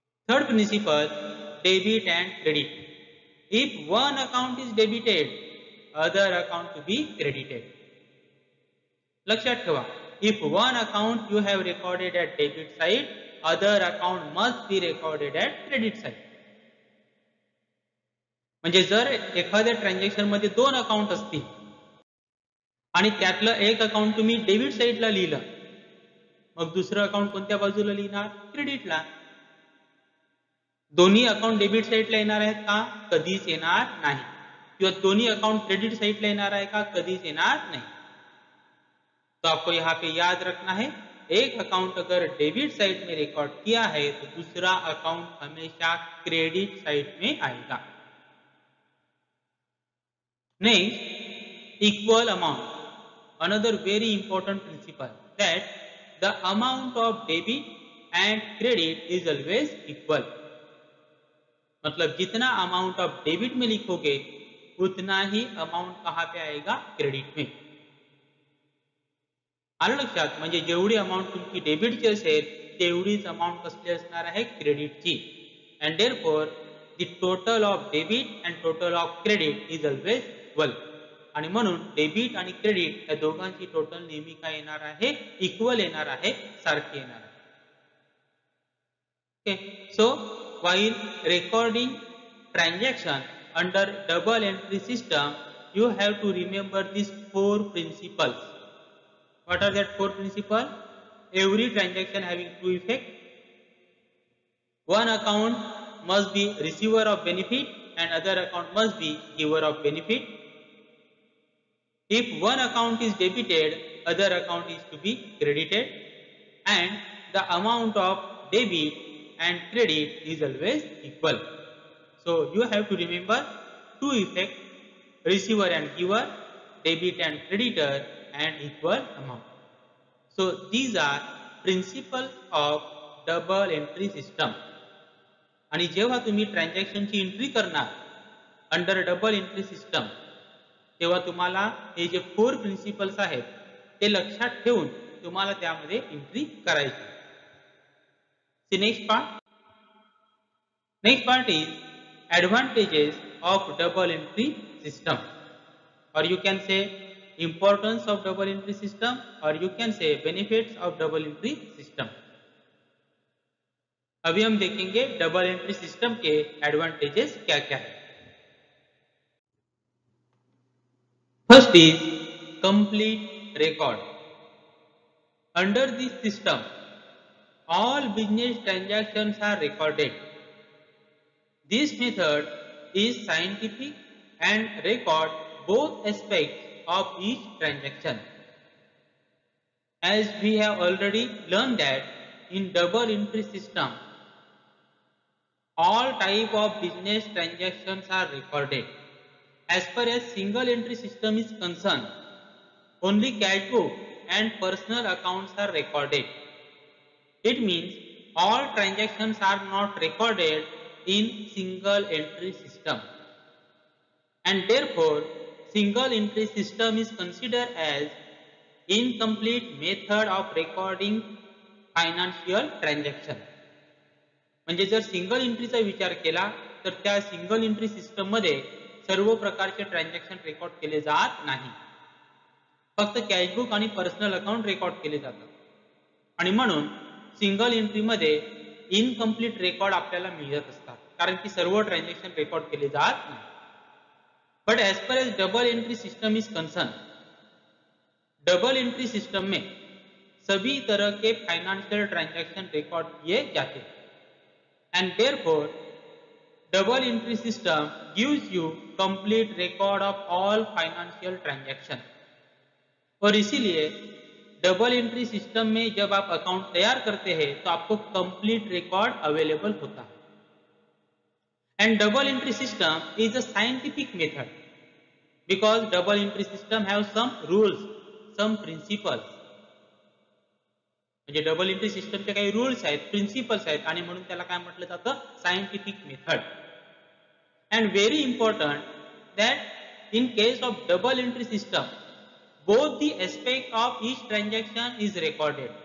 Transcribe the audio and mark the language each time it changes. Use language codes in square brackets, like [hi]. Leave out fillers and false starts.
[en] Third principle, debit and credit. If one account is debited, other account to be credited. [mr] लक्षात ठेवा, [en] If one account you have recorded at debit side, other account must be recorded at credit side. [mr] म्हणजे जर एखाद्या transaction मध्ये दोन account असतील आणि त्यातलं एक अकाउंट तुम्ही डेबिट साइडला लिहिलं, मग दुसरं अकाउंट कोणत्या बाजूला लिहिणार, क्रेडिटला. दोन्ही अकाउंट डेबिट साइडला येणार आहेत का, कधीच येणार नाही. किंवा दोन्ही अकाउंट क्रेडिट साइडला येणार आहे का, कधीच येणार नाही. [hi] तो आपको यहाँ पे याद रखना है, एक अकाउंट अगर डेबिट साइड में रिकॉर्ड किया है तो दूसरा अकाउंट हमेशा क्रेडिट साइड में आएगा. [en] Next, equal amount. Another very important principle, that the amount of debit and credit is always equal. [hi] मतलब जितना अमाउंट ऑफ डेबिट में लिखोगे उतना ही अमाउंट कहाँ पे आएगा, क्रेडिट में. [mr] आलं लक्षात. म्हणजे जेवढी अमाउंट तुमची डेबिटची असेल तेवढीच अमाउंट कसली असणार आहे, क्रेडिटची. [en] And therefore the total of debit and total of credit is always equal. [mr] आणि म्हणून डेबिट आणि क्रेडिट या दोघांची टोटल नेहमी काय येणार आहे, इक्वल येणार आहे, सारखी येणार आहे. [en] Okay, so while recording transaction under double entry system, you have to remember these 4 principles. What are that 4 principles? Every transaction having 2 effects. One account must be receiver of benefit and other account must be giver of benefit. If one account is debited, other account is to be credited, and the amount of debit and credit is always equal. So you have to remember 2 effects, receiver and giver, debit and creditor, and equal amount. So these are principles of double entry system. [mr] आणि जेव्हा तुम्ही ट्रान्झॅक्शनची entry करणार [en] under double entry system, [mr] तेव्हा तुम्हाला हे जे 4 principles आहेत ते लक्षात ठेवून तुम्हाला त्यामध्ये एंट्री करायची. [en] Next part is advantages of double entry system, और you can say importance of double entry system, और you can say benefits of double entry system. [hi] अभी हम देखेंगे डबल एंट्री सिस्टम के एडवांटेजेस क्या क्या है. [en] First is complete record. Under this system all business transactions are recorded. This method is scientific and record both aspects of each transaction. As we have already learned that in double entry system, all type of business transactions are recorded. As far as single entry system is concerned, only cash book and personal accounts are recorded. It means all transactions are not recorded in single entry system, and therefore single entry system is considered as incomplete method of recording financial transaction. [mr] म्हणजे जर single एंट्रीचा विचार केला तर त्या single entry system मध्ये सर्व प्रकारचे transaction record केले जात नाही, फक्त कॅशबुक आणि पर्सनल अकाउंट रेकॉर्ड केले जातात. आणि म्हणून सिंगल एंट्री मध्ये इनकम्प्लीट रेकॉर्ड आपल्याला मिळत असतात, कारण की सर्व ट्रान्झॅक्शन रेकॉर्ड केले जात नाही. [en] but as per as [hi] double entry system is concern, double entry system में सभी तरह के फाइनेंशियल ट्रांजैक्शन रिकॉर्ड किए जाते हैं, [en] And therefore double entry system gives you complete record of all financial transaction. [hi] और इसीलिए डबल एंट्री सिस्टम में जब आप अकाउंट तैयार करते हैं तो आपको कंप्लीट रिकॉर्ड अवेलेबल होता है. [en] And double entry system is a scientific method because double entry system have some rules, some principles. [mr] म्हणजे डबल एंट्री सिस्टमचे काही रूल्स आहेत, प्रिन्सिपल्स आहेत, आणि म्हणून त्याला काय म्हटलं जातं, scientific method. [en] And very important that in case of double entry system both the aspect of each transaction is recorded.